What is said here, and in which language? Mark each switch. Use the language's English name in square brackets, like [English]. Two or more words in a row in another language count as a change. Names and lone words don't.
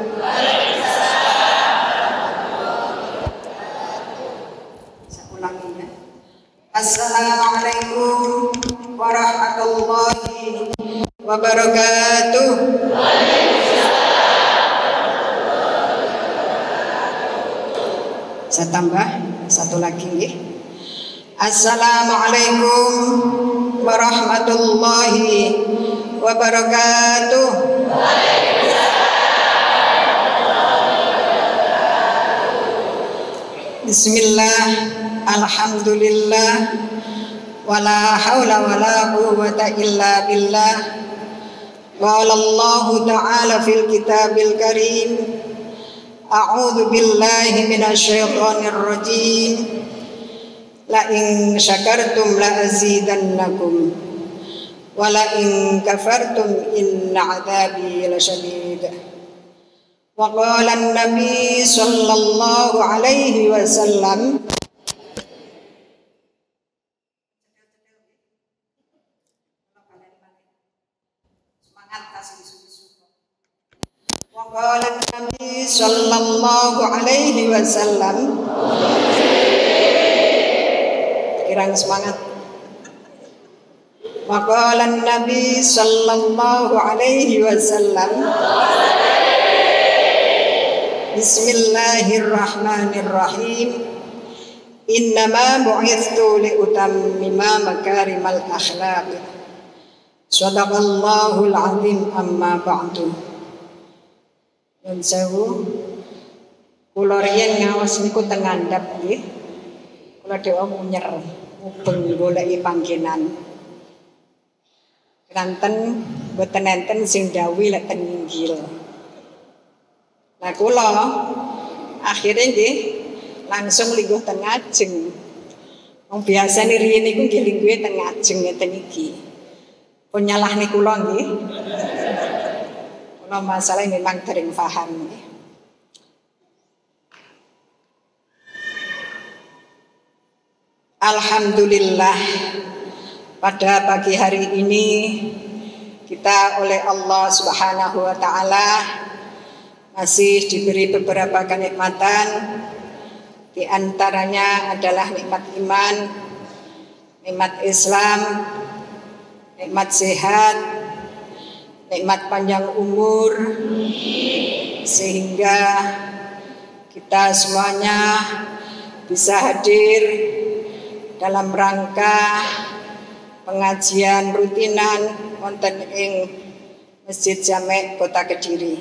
[Indonesian] Saya ulangi ya. [Arabic] السلام عليكم ورحمة الله وبركاته. [Indonesian] Saya tambah satu lagi nih. [Arabic] السلام عليكم ورحمة الله وبركاته. بسم الله، الحمد لله، ولا حول ولا قوة إلا بالله. قال الله تعالى في الكتاب الكريم، أعوذ بالله من الشيطان الرجيم. لئن شكرتم لأزيدنكم ولئن كفرتم إن عذابي لشديد. وقال النبي صلى الله عليه وسلم، وقال النبي صلى الله عليه وسلم, [Javanese] kirang semangat. [Arabic] مقال النبي صلى الله عليه وسلم، بسم الله الرحمن الرحيم. إنما بعثت لأتمم مكارم الأخلاق. صدق الله العظيم، أما بعد. [Javanese] Nun sewu kula riyen ngaos niku teng ngandhap nggih. Kula dewa munyer mubeng goleki panggenan. Kanten mboten enten sing dawuh lek ten Injil. Nah kula akhire nggih langsung lingguh ten ngajeng. Wong biasane riyen niku nggih lingguhe ten ngajeng ngeten iki. Pun nyalahne kula nggih. Kula masalah memang dereng paham nggih. [Indonesian] Alhamdulillah, pada pagi hari ini kita oleh Allah [Arabic] سبحانه وتعالى [Indonesian] masih diberi beberapa kenikmatan. Di antaranya adalah nikmat iman, nikmat Islam, nikmat sehat, nikmat panjang umur, sehingga kita semuanya bisa hadir dalam rangka pengajian rutinan [Javanese] wonten ing [Indonesian] Masjid Jamek Kota Kediri.